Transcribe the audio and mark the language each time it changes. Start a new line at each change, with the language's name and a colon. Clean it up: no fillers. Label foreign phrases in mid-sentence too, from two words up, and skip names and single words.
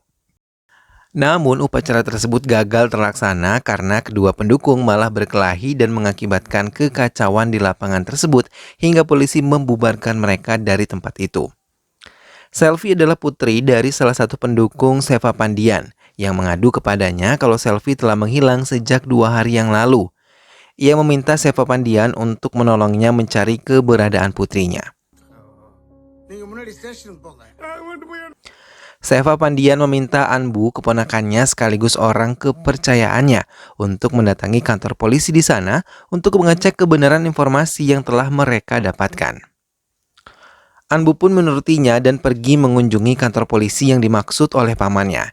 Indonesian: Namun upacara tersebut gagal terlaksana karena kedua pendukung malah berkelahi dan mengakibatkan kekacauan di lapangan tersebut hingga polisi membubarkan mereka dari tempat itu. Selvi adalah putri dari salah satu pendukung Seva Pandian yang mengadu kepadanya kalau Selvi telah menghilang sejak 2 hari yang lalu. Ia meminta Seva Pandian untuk menolongnya mencari keberadaan putrinya.
Tamil: நீங்க முன்னாடி ஸ்டேஷனுக்கு போங்க
Indonesian: Seva Pandian meminta Anbu, keponakannya sekaligus orang kepercayaannya, untuk mendatangi kantor polisi di sana untuk mengecek kebenaran informasi yang telah mereka dapatkan. Anbu pun menurutinya dan pergi mengunjungi kantor polisi yang dimaksud oleh pamannya.